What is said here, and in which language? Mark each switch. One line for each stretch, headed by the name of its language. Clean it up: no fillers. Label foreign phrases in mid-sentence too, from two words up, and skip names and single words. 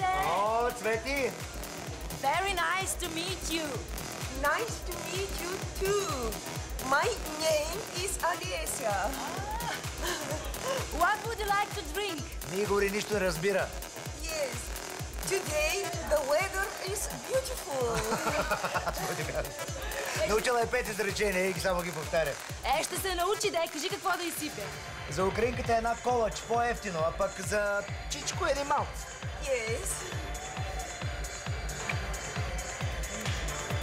Bulgarian: О, Цвети!
English: Very nice to meet you. Nice to meet you too. My name is Alessia. What would you like to drink?
Bulgarian: Игори нищо не разбира.
English: Yes. Today the weather is beautiful.
Bulgarian: Научила е 5 изречения и само ги повтаря. Ще се научи, да кажи какво да изсипя. За украинката е една колач, по-ефтино, а пък за чичко един малко.
English: Yes.